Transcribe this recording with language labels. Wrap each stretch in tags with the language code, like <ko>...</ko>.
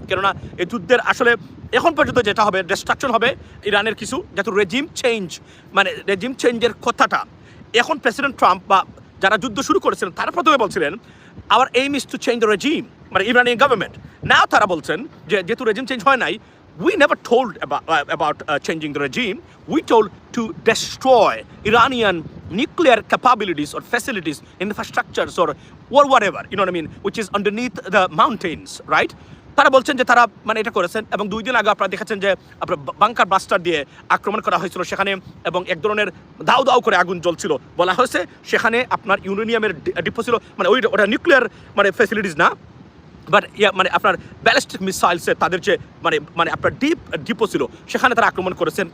<bn>কেননা এই যুদ্ধের আসলে এখন পর্যন্ত যেটা হবে ডিস্ট্রাকশন হবে ইরানের কিছু, যেহেতু রেজিম চেঞ্জ, মানে রেজিম চেঞ্জের কথাটা এখন প্রেসিডেন্ট ট্রাম্প বা যারা যুদ্ধ শুরু করেছিলেন তারা প্রথমে বলছিলেন</bn> <en>our aim is to change the regime,</en> <bn>মানে ইরানিয়ান গভর্নমেন্ট। নাও তারা বলছেন যে যেহেতু রেজিম চেঞ্জ হয় নাই,</bn> <en>we never told about changing the regime. We told to destroy Iranian nuclear capabilities or facilities, infrastructures or whatever, you know what I mean, which is underneath the mountains, right?</en> <bn>তারা বলছেন যে তারা মানে এটা করেছেন এবং 2 দিন আগে আপনারা দেখেছেন যে আপনার বাংকার ব্লাস্টার দিয়ে আক্রমণ করা হয়েছিল সেখানে এবং এক ধরনের দাউ দাউ করে আগুন জ্বলছিল। বলা হয়েছে সেখানে আপনার ইউরেনিয়ামের ডিপো ছিল, মানে ওটা নিউক্লিয়ার মানে ফ্যাসিলিটিস না, বাট মানে আপনার ব্যালিস্টিক মিসাইলসে তাদের যে মানে আপনার ডিপো ছিল সেখানে তারা আক্রমণ করেছেন।</bn>